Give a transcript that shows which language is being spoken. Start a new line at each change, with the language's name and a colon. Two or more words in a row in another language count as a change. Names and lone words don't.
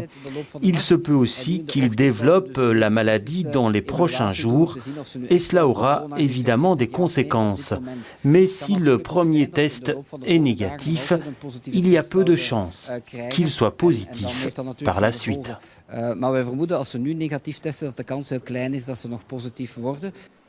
French: Il se peut aussi qu'ils développent la maladie dans les prochains jours et cela aura évidemment des conséquences. Mais si le premier test est négatif, il y a peu de chances qu'il soit positif par la suite.
Dutch: Maar wij vermoeden als ze nu negatief testen dat de kans heel klein is dat ze nog positief worden.